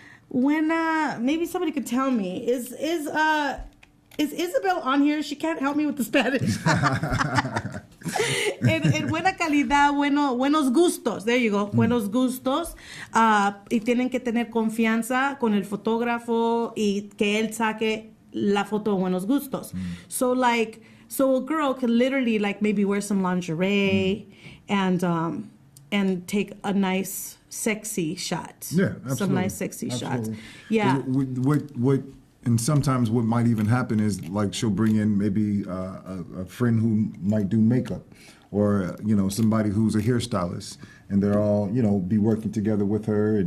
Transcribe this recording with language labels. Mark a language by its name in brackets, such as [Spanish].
[English] Buena, maybe somebody could tell me. Is Isabel on here? She can't help me with the Spanish. [Spanish] En buena calidad, buenos gustos. [English] There you go. [Spanish] Buenos gustos. Y tienen que tener confianza con el fotógrafo y que él saque la foto de buenos gustos. [English] So a girl can literally maybe wear some lingerie and take a nice sexy shot. Yeah, absolutely. Some nice sexy shots. Yeah. What and sometimes what might even happen is she'll bring in maybe a friend who might do makeup or, somebody who's a hairstylist and they're all, be working together with her.